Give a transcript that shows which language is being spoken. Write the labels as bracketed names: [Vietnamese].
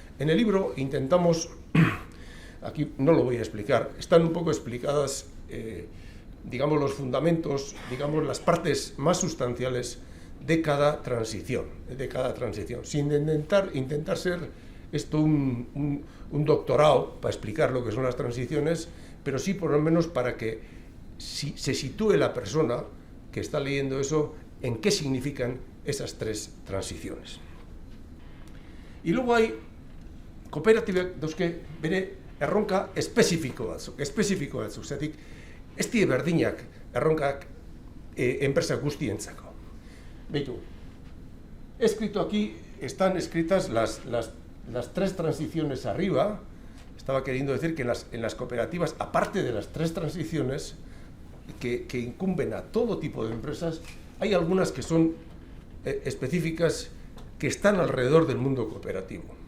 [Spanish] En el libro intentamos, aquí no lo voy a explicar, están un poco explicadas, digamos, los fundamentos, digamos, las partes más sustanciales de cada transición, sin intentar ser esto un doctorado para explicar lo que son las transiciones, pero sí por lo menos para que se sitúe la persona que está leyendo eso en qué significan esas 3 transiciones. Y luego hay [Basque] kooperatiba dauzke bere erronka espezifiko batzuk, zergatik ez die berdinak erronkak enpresa guztientzako. [Spanish] Beitu, he escrito aquí, están escritas las 3 transiciones arriba. Estaba queriendo decir que en las cooperativas, aparte de las 3 transiciones que incumben a todo tipo de empresas, hay algunas que son específicas, que están alrededor del mundo cooperativo.